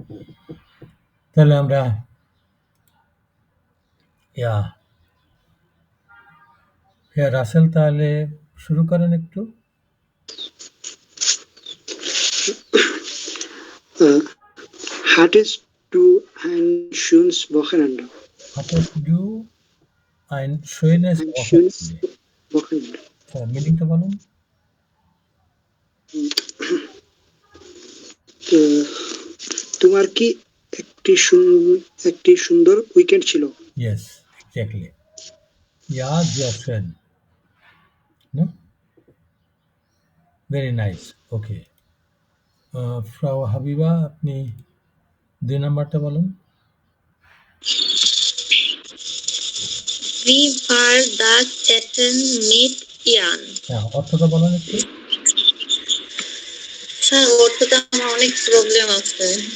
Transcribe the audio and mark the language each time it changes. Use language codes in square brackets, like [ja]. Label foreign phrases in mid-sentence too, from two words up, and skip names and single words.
[bn] তাহলে আমরা রাসেল, তাহলে শুরু করেন একটু। [de] Hattest du ein schönes Wochenende? Hattest du ein schönes Ein schönes Wochenende? Wochenende. [bn] মিনিংটা বলুন। তোমার কি একটি সুন্দর উইকেন্ড ছিল? [en] Yes, exactly. [de] Ja, sehr schön. [en] No? Very nice. Okay. [bn] Frau Habiba, আপনি 2 নাম্বারটা বলুন। [de] Wie war das Essen mit Jahren. [bn] হ্যাঁ, অর্থটা বলেন একটু। স্যার অর্থটা আমার অনেক প্রবলেম আছে।